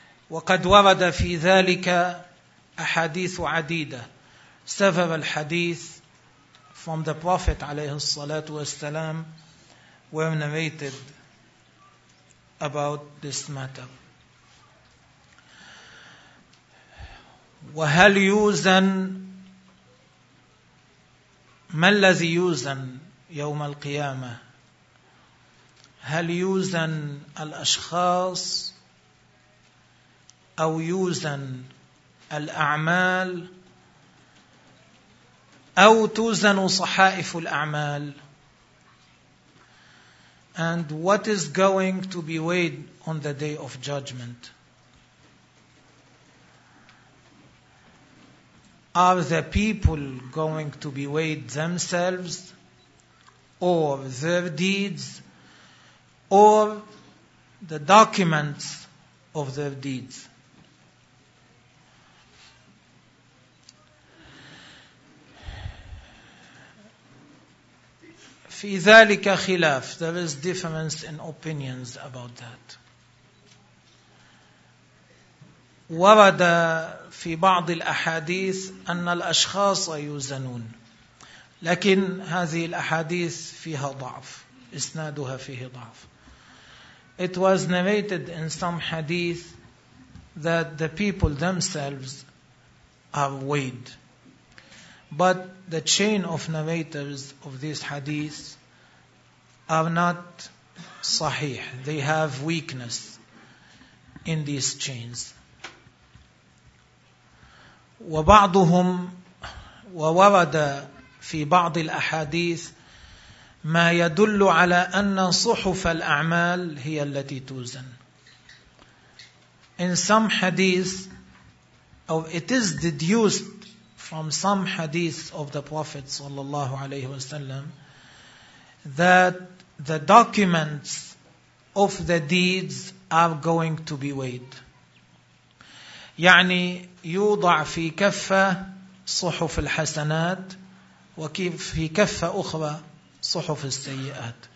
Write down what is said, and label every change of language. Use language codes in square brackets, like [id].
[ar] وَقَدْ وَرَدَ فِي ذَلِكَ أَحَادِيثُ عَدِيدَةٌ. [en] Several hadith from the Prophet [ar] عليه الصلاة والسلام [en] were narrated about this matter. [ar] وهل يوزن، ما الذي يوزن يوم القيامة؟ هل يوزن الأشخاص أو يوزن الأعمال أو توزن صحائف الأعمال؟ [en] And what is going to be weighed on the day of judgment? Are the people going to be weighed themselves, or their deeds, or the documents of their deeds? [ar] في ذلك خلاف. [en] There is difference in opinions about that. [ar] ورد في بعض الأحاديث أن الأشخاص يوزنون، لكن هذه الأحاديث فيها ضعف، إسنادها فيه ضعف. [en] It was narrated in some hadith that the people themselves are weighed. But the chain of narrators of this hadith are not sahih. They have weakness in these chains. [ar] وَبَعْضُهُمْ وَوَرَدَ فِي بَعْضِ الْأَحَادِيثِ ما يدل على أن صحف الأعمال هي التي توزن. [en] In some hadith, or it is deduced from some hadith of the Prophet [ar] صلى الله عليه وسلم, [en] that the documents of the deeds are going to be weighed. [ar] يعني يوضع في كفة صحف الحسنات وفي كفة أخرى صحف السيئات.